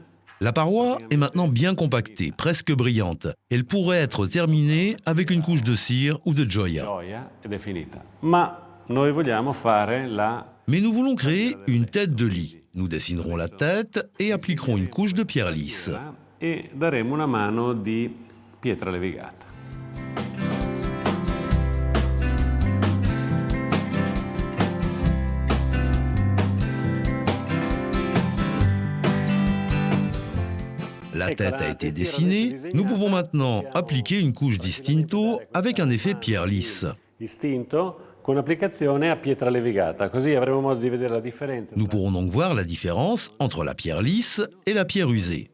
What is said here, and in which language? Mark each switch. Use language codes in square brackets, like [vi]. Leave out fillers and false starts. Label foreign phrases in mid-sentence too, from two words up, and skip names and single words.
[fr] La paroi est maintenant bien compactée, presque brillante. Elle pourrait être terminée avec une couche de cire ou de gioia. [it] Gioia ed è finita. Ma noi vogliamo fare la... [fr] Mais nous voulons créer une tête de lit. Nous dessinerons la tête et appliquerons une couche de pierre lisse. [it] E daremo una mano di pietra levigata. [fr] La tête a été dessinée, nous pouvons maintenant appliquer une couche distinto avec un effet pierre lisse. [it] Distinto con applicazione a pietra levigata, così avremo modo di vedere la differenza. [fr] Nous pourrons donc voir la différence entre la pierre lisse et la pierre usée.